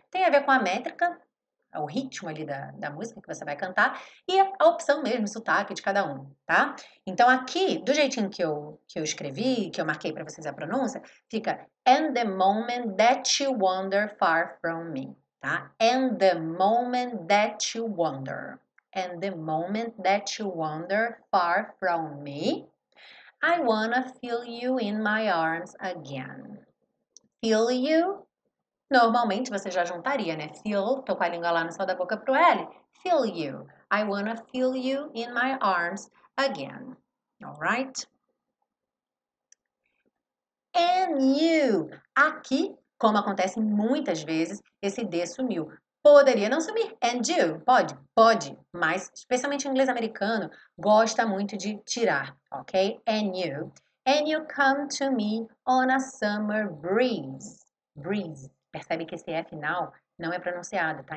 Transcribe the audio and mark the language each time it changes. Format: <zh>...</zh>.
<pt>Tem a ver com a métrica, o ritmo ali da música que você vai cantar e a opção mesmo, o sotaque de cada um, tá? Então aqui, do jeitinho que eu escrevi, que eu marquei para vocês a pronúncia, fica</pt> <en>and the moment that you wander far from me,</en> <pt>tá?</pt> <en>And the moment that you wander. And the moment that you wander far from me, I wanna feel you in my arms again. Feel you,</en> <pt>normalmente você já juntaria, né? Feel, tô com a língua lá no céu da boca pro L.</pt> <en>Feel you. I wanna feel you in my arms again. Alright? And you.</en> <pt>Aqui, como acontece muitas vezes, esse D sumiu. Poderia não sumir.</pt> <en>And you.</en> <pt>Pode? Pode. Mas, especialmente o inglês americano, gosta muito de tirar.</pt> <en>Ok? And you. And you come to me on a summer breeze. Breeze.</en> <pt>Percebe que esse E final não é pronunciado, tá?</pt>